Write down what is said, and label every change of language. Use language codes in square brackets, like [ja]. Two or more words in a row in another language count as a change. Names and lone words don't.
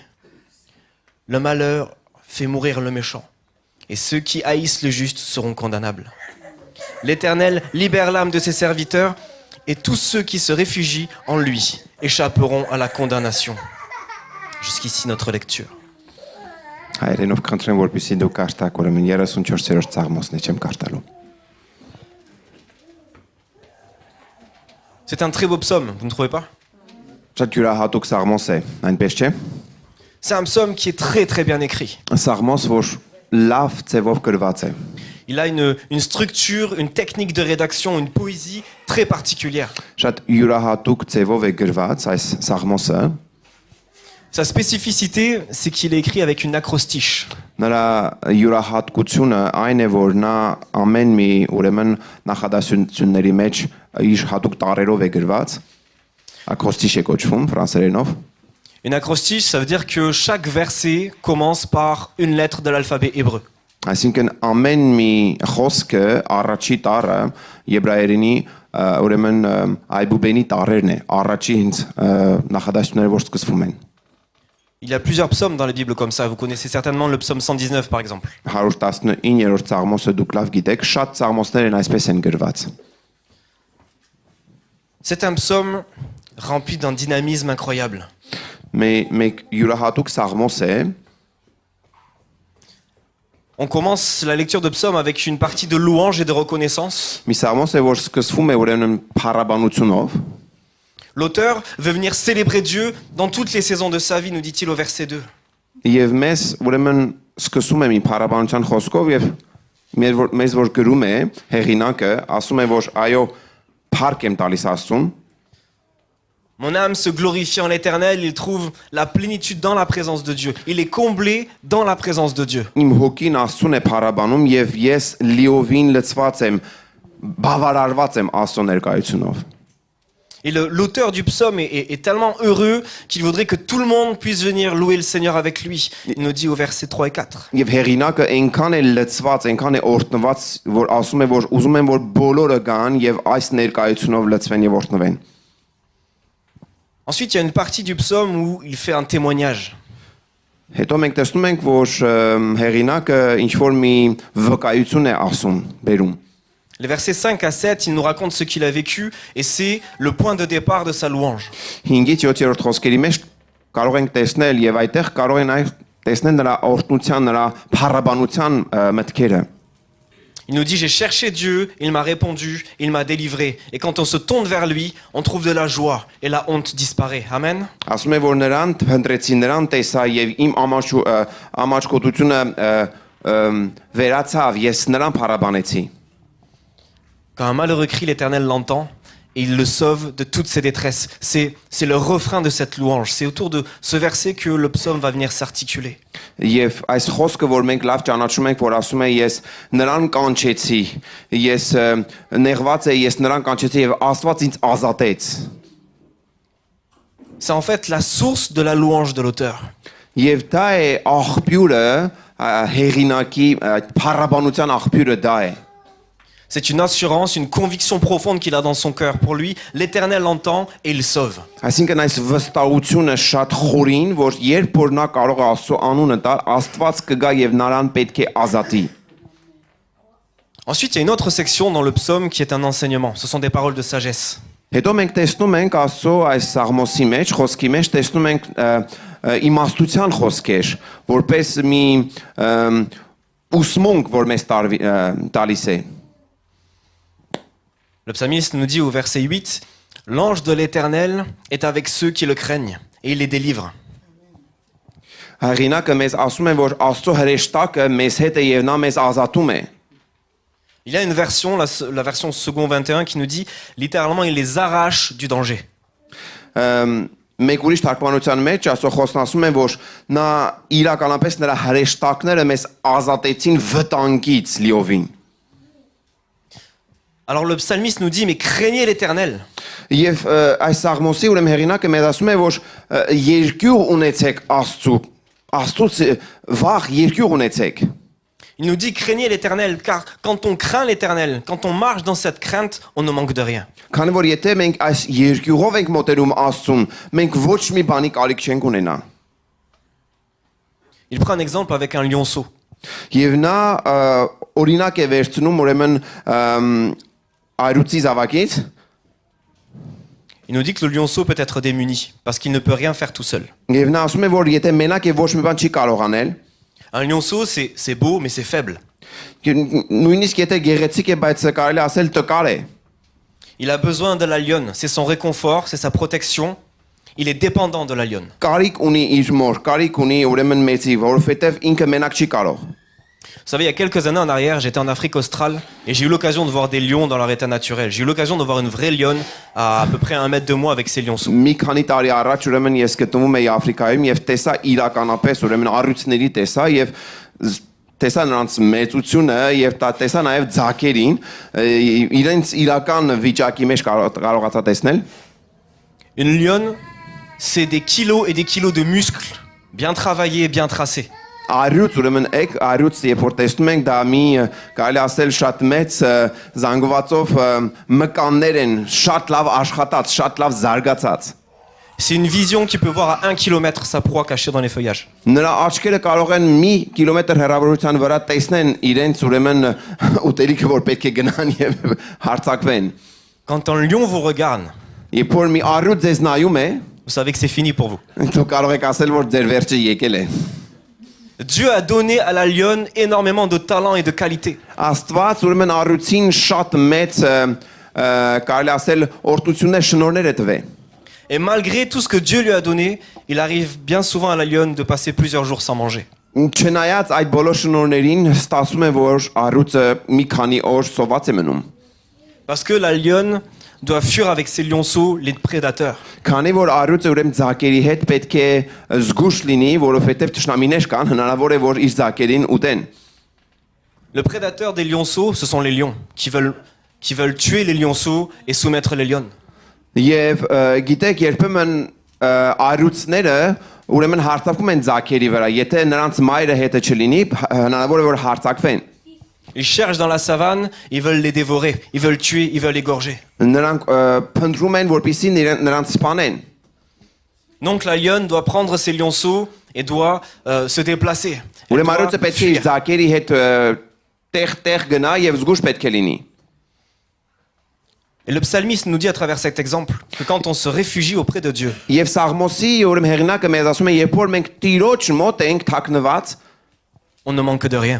[fr] Le malheur fait mourir le méchant, et ceux qui haïssent le juste seront condamnables. L'Éternel libère l'âme de ses serviteurs, et tous ceux qui se réfugient en lui échapperont à la condamnation. Jusqu'ici notre lecture. [hy] Հայերենով քննեմ, որպեսզի դու կարդաք, ուրեմն 34-րդ սաղմոսն եմ կարդալու։ [fr] C'est un très beau psaume, vous ne trouvez pas? [hy] Շատ յուրահատուկ սաղմոս է, այնպես չէ։ [fr] C'est un psaume qui est très très bien écrit. [hy] Սաղմոս, որ լավ ձևով գրված է։ [fr] Il a une structure, une technique de rédaction, une poésie très particulière. [hy] Շատ յուրահատուկ ձևով է գրված այս սաղմոսը։ [fr] Sa spécificité, c'est qu'il est écrit avec une acrostiche. [hy] Նրա յուրահատկությունը այն է, որ նա ամեն մի ուրեմն նախադասությունների մեջ իր հատուկ տառերով է գրված։ Ակրոստիշ է կոչվում ֆրանսերենով։ [fr] Une acrostiche, ça veut dire que chaque verset commence par une lettre de l'alphabet hébreu. [hy] Այսինքն ամեն մի խոսքը առաջի տառը եբրայերենի ուրեմն այբուբենի տառերն է, առաջի ինձ նախադասությունները որ սկսվում են։ [fr] Il y a plusieurs psaumes dans la Bible comme ça. Vous connaissez certainement le psaume 119 par exemple. [hy] 119-րդ Սաղմոսը դուք լավ գիտեք, շատ սաղմոսներ են այսպես են գրված։ [fr] C'est un psaume rempli d'un dynamisme incroyable. [hy] Մեկ յուրահատուկ սաղմոս է, [fr] On commence la lecture de psaume avec une partie de louange et de reconnaissance. [hy] մի սաղմոս է, որ սկսվում է ուրեմն փառաբանությունով։ [fr] L'auteur veut venir célébrer Dieu dans toutes les saisons de sa vie, nous dit-il au verset 2. [hy] Եվ մեզ ուրեմն սկսում է մի փառաբանության խոսքով եւ մեզ որ գրում է հեղինակը, ասում է որ այո, փառք եմ տալիս Աստծուն։ [fr] Mon âme se glorifie en l'Éternel, il trouve la plénitude dans la présence de Dieu. Il est comblé dans la présence de Dieu. [hy] Իմ հոգին Աստծուն է փառաբանում եւ ես լիովին լցված եմ, բավարարված եմ Աստծո ներկայությունով։ [fr] Et l'auteur du psaume est tellement heureux qu'il voudrait que tout le monde puisse venir louer le Seigneur avec lui. Il nous dit au verset 3 et 4. [hy] Եվ հեղինակը այնքան է լցված, այնքան է օրհնված, որ ասում է որ ուզում եմ որ բոլորը գան եւ այս ներկայությունով լցվեն եւ օրհնվեն։ [fr] Ensuite, il y a une partie du psaume où il fait un témoignage. [hy] Հետո մենք տեսնում ենք, որ հեղինակը ինչ որ մի վկայություն է ասում, բերում։ [fr] Les versets 5 à 7, il nous raconte ce qu'il a vécu et c'est le point de départ de sa louange. [hy] 5-ից 7-րդ խոսքերի մեջ կարող ենք տեսնել եւ այդտեղ կարող են տեսնել նրա օրհնության, նրա փառաբանության մտքերը։ [fr] Il nous dit, j'ai cherché Dieu, il m'a répondu, il m'a délivré. Et quand on se tourne vers lui, on trouve de la joie et la honte disparaît. Amen. [hy] Ասում է որ նրան փնտրեցի, նրան տեսա եւ իմ ամաչկոտությունը վերացավ, ես նրան փառաբանեցի։ [fr] Quand un malheureux crie, l'Éternel l'entend et il le sauve de toutes ses détresses. C'est le refrain de cette louange. C'est autour de ce verset que le psaume va venir s'articuler. [hy] Եվ այս խոսքը, որ մենք լավ ճանաչում ենք, որ ասում է ես նրան կանչեցի, ես նեղված եմ, ես նրան կանչեցի եւ Աստված ինձ ազատեց։ [fr] C'est en fait la source de la louange de l'auteur. [hy] Եվ դա է աղբյուրը, հեղինակի փառաբանության աղբյուրը դա է։ [fr] C'est une assurance, une conviction profonde qu'il a dans son cœur. Pour lui, l'Éternel l'entend et il sauve. [hy] Այսինքն այս վստահությունը շատ խորին, որ երբ որ նա կարող է Աստծո անունը տալ, Աստված կգա եւ նրան պետք է ազատի։ [fr] Ensuite, il y a une autre section dans le psaume qui est un enseignement. Ce sont des paroles de sagesse. [hy] Հետո մենք տեսնում ենք Աստծո այս սաղմոսի մեջ, խոսքի մեջ տեսնում ենք իմաստության խոսքեր, որպես մի ուսմունք, որ մեզ տալիս է։ [fr] Le psalmiste nous dit au verset 8, « L'ange de l'Éternel est avec ceux qui le craignent et il les délivre. » [hy] Հեղինակը մեզ ասում է, որ Աստծո հրեշտակը մեզ հետ է եւ նա մեզ ազատում է։ [fr] Il y a une version, la version second 21, qui nous dit, littéralement, il les arrache du danger. [hy] Մեկ ուրիշ թարգմանության մեջ Աստծո խոսքն ասում է, որ նա իրականապես նրա հրեշտակները մեզ ազատեցին վտանգից լիովին։ [fr] Alors le psalmiste nous dit, mais craignez l'Éternel. [hy] Եվ այս սաղմոսի ուրեմն հեղինակը մեզ ասում է, որ երկյուղ ունեցեք Աստծուց վախ երկյուղ ունեցեք։ [fr] Il nous dit, craignez l'Éternel, car quand on craint l'Éternel, quand on marche dans cette crainte, on ne manque de rien. [hy] Քանի որ եթե մենք այս երկյուղով ենք մոտենում Աստծուն, մենք ոչ մի բանի կարիք չենք ունենա։ [fr] Il prend un exemple avec un lionceau. [hy] Եվ նա օրինակ է վերցնում ուրեմն այրուցի զավակից։ [fr] Il nous dit que le lionceau peut être démuni, parce qu'il ne peut rien faire tout seul. [hy] Եվ նա ասում է, որ եթե մենակ է ոչ մի բան չի կարող անել։ [fr] Un lionceau, c'est beau, mais c'est faible. [hy] Նույնիսկ եթե գեղեցիկ է, բայց կարելի ասել տկար է։ [fr] Il a besoin de la lionne, c'est son réconfort, c'est sa protection. Il est dépendant de la lionne. [hy] Կարիք ունի իր մոր, կարիք ունի ուրեմն մեծի, որովհետև ինքը մենակ չի կարող։ [fr] Vous savez, il y a quelques années en arrière, j'étais en Afrique australe et j'ai eu l'occasion de voir des lions dans leur état naturel. J'ai eu l'occasion de voir une vraie lionne à peu près 1 mètre de moi avec ses lionceaux. [hy] Մի քանի տարի առաջ ուրեմն ես գտնվում էի Աֆրիկայում եւ տեսա իրականապես ուրեմն առյուծների տեսա եւ տեսա նրանց մեծությունը եւ տեսա նաեւ ձակերին, իրենց իրական վիճակի մեջ կարողացա տեսնել։ [fr] Une lionne, c'est des kilos et des kilos de muscles bien travaillés, bien tracés. [hy] Արյուծ ուրեմն արյուծ երբ որ տեսնում ենք դա մի կարելի ասել շատ մեծ զանգվածով մկաններ են շատ լավ աշխատած, շատ լավ զարգացած։ [fr] C'est une vision qui peut voir à 1 kilomètre sa proie cachée dans les feuillages. [hy] Նրա աչքերը կարող են մի կիլոմետր հեռավորության վրա տեսնեն իրենց ուրեմն ուտելիքը, որ պետք է գնան եւ հարցակվեն։ [fr] Quand un lion vous regarde, [hy] Երբ որ մի առյուծ ձեզ նայում է, [fr] vous savez que c'est fini pour vous. [hy] դուք կարող եք ասել, որ ձեր վերջը եկել է։ [fr] Dieu a donné à la lionne énormément de talent et de qualité. [hy] Աստված ուրեմն առյուծին շատ մեծ կարելի ասել օրտություններ, շնորհներ է տվել։ [fr] Et malgré tout ce que Dieu lui a donné, il arrive bien souvent à la lionne de passer plusieurs jours sans manger. [hy] Չնայած այդ բոլոր շնորհներին, ստացվում է, որ առյուծը մի քանի օր սոված է մնում։ [fr] Parce que la lionne doit fuir avec ses lionceaux les prédateurs. [hy] Քանի որ առյուծը ուրեմն ձակերի հետ պետք է զգուշ լինի, որովհետև թշնամիներ կան, հնարավոր է, որ իր ձակերին ուտեն։ [fr] Le prédateur des lionceaux, ce sont les lions, qui veulent tuer les lionceaux et soumettre les lionnes. [hy] Եվ գիտեք, երբեմն առյուծները ուրեմն հարցակվում են ձակերի վրա, եթե նրանց մայրը հետը չլինի, հնարավոր է, որ հարցակվեն։ [fr] Ils cherchent dans la savane, ils veulent les dévorer, ils veulent tuer, ils veulent égorger. [hy] Նրանք փնտրում են, որպեսզի նրանց սպանեն։ [fr] Donc la lionne doit prendre ses lionceaux et doit se déplacer. Elle [hy] Ուրեմն [fr] doit [hy] առյուծը պետք է իր [fr] fuir. [hy] ձակերի հետ տեղ գնա եւ զգուշ պետք է լինի։ [fr] Et le psalmiste nous dit à travers cet exemple que quand on se réfugie auprès de Dieu, [hy] Եվ Սաղմոսի ուրեմն հեղինակը մեզ ասում է, երբ որ մենք Տիրոջ մոտ ենք թաքնված, [fr] on ne manque de rien.